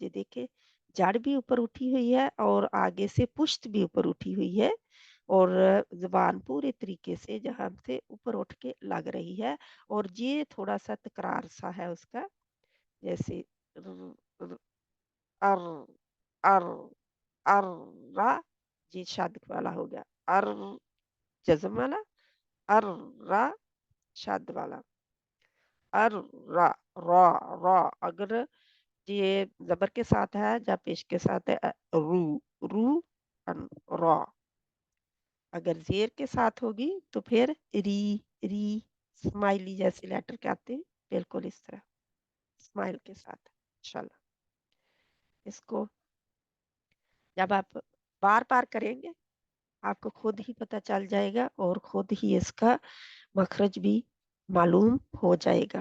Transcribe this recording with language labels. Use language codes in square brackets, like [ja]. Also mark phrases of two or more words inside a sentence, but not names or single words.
[ur] یہ دیکھیں جڑ بھی اوپر اٹھی ہوئی ہے اور آگے سے پشت بھی اوپر اٹھی ہوئی ہے اور زبان پورے طریقے سے جہاں سے اوپر اٹھ کے لگ رہی ہے. اور یہ تھوڑا سا تکرار سا ہے اس کا, جیسے ار ار ار را, یہ شاد والا ہو گیا, ار جزم والا, ار را شاد والا, ار را را را. اگر یہ زبر کے ساتھ ہے یا پیش کے ساتھ ہے رو رو را. اگر زیر کے ساتھ ہوگی تو پھر ری ری, اسمائلی جیسے لیٹر کہتے ہیں بالکل اس طرح اسمائل کے ساتھ. انشاءاللہ اس کو جب آپ بار بار کریں گے آپ کو خود ہی پتہ چل جائے گا اور خود ہی اس کا مخرج بھی معلوم ہو جائے گا.